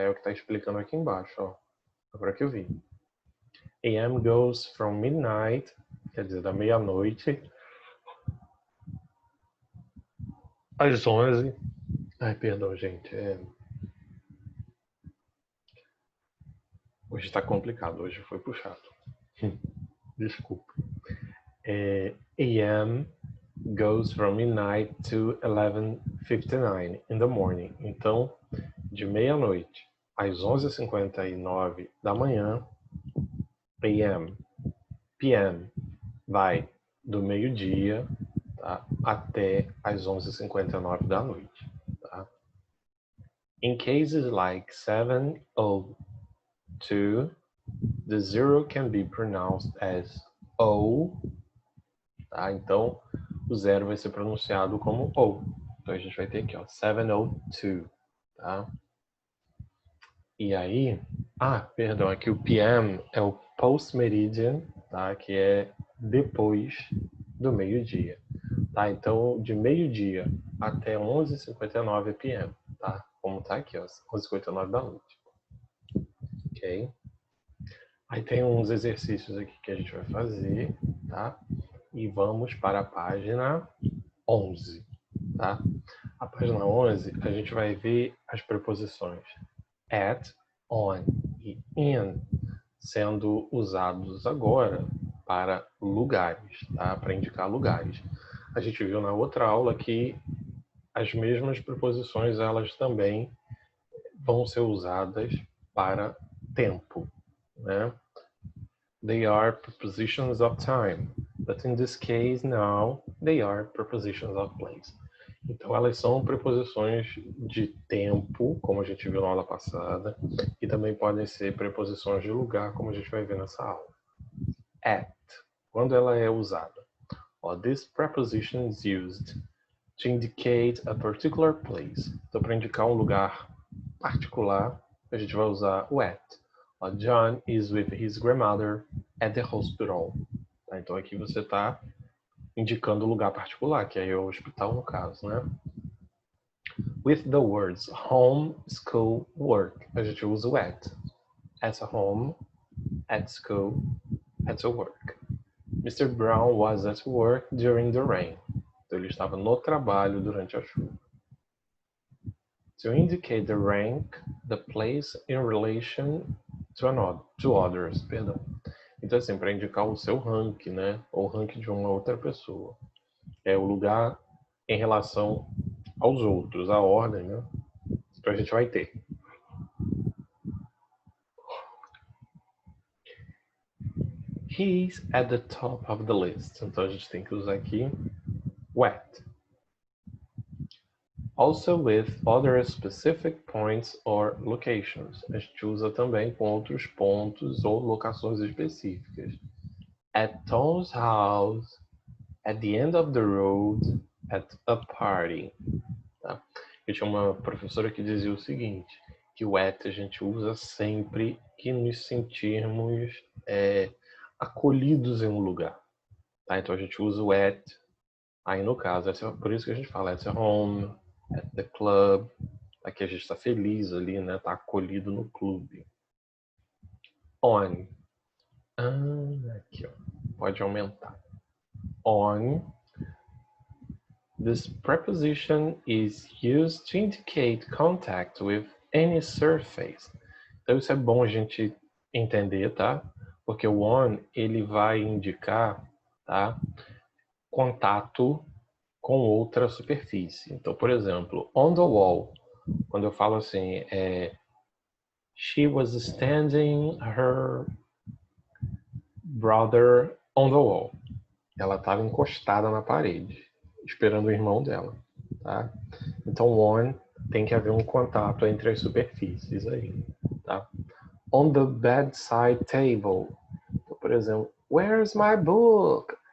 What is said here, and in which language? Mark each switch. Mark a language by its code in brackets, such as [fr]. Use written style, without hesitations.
[pt] É o que está explicando aqui embaixo, ó. Agora que eu vi. [en] AM goes from midnight, [pt] quer dizer, da meia-noite, às 11. Ai, perdão, gente. Hoje está complicado, hoje foi puxado. Desculpa. [en] AM goes from midnight to 11:59 in the morning. [pt] Então, de meia-noite às 11h59 da manhã, AM. PM vai do meio-dia, tá, até às 11h59 da noite. Tá? [en] In cases like 7:02, the zero can be pronounced as O. [pt] Tá? Então, o zero vai ser pronunciado como O. Então, a gente vai ter aqui, ó, 7:02. Tá? E aí, perdão, aqui o PM é o post-meridian, tá? Que é depois do meio-dia. Tá? Então, de meio-dia até 11h59 é PM, tá? Como tá aqui, ó, 11h59 da noite. Ok? Aí tem uns exercícios aqui que a gente vai fazer, tá? E vamos para a página 11, tá? A página 11, a gente vai ver as preposições at, on e in sendo usados agora para lugares, tá? Para indicar lugares. A gente viu na outra aula que as mesmas preposições, elas também vão ser usadas para tempo, né? [en] They are prepositions of time, but in this case now they are prepositions of place. [pt] Então, elas são preposições de tempo, como a gente viu na aula passada, e também podem ser preposições de lugar, como a gente vai ver nessa aula. At, quando ela é usada. [en] This preposition is used to indicate a particular place. [pt] Então, para indicar um lugar particular, a gente vai usar o at. [en] John is with his grandmother at the hospital. [pt] Então, aqui você está indicando o lugar particular, que aí é o hospital no caso, né? [en] With the words home, school, work, [pt] a gente usa o at. [en] At home, at school, at work. Mr. Brown was at work during the rain. [pt] Então, ele estava no trabalho durante a chuva. [en] To indicate the rank, the place in relation to others, [pt] perdão. Então, assim, para indicar o seu rank, né? Ou o rank de uma outra pessoa. É o lugar em relação aos outros, a ordem, né? Então, a gente vai ter. [en] He's at the top of the list. [pt] Então, a gente tem que usar aqui o at. [en] Also with other specific points or locations. [pt] A gente usa também com outros pontos ou locações específicas. [en] At Tom's house, at the end of the road, at a party. [pt] Tá? Eu tinha uma professora que dizia o seguinte, que o at a gente usa sempre que nos sentirmos acolhidos em um lugar. Tá? Então a gente usa o at, aí no caso, por isso que a gente fala [en] at home, at the club, [pt] aqui a gente está feliz ali, né? Está acolhido no clube. On. Aqui, ó. Pode aumentar. On. [en] This preposition is used to indicate contact with any surface. [pt] Então isso é bom a gente entender, tá? Porque o on, ele vai indicar, tá? Contato com outra superfície. Então, por exemplo, [en] on the wall, [pt] quando eu falo assim, [en] she was standing her brother on the wall. [pt] Ela estava encostada na parede, esperando o irmão dela, tá? Então, on tem que haver um contato entre as superfícies aí, tá? [en] On the bedside table. [pt] Então, por exemplo, [en] where's my book?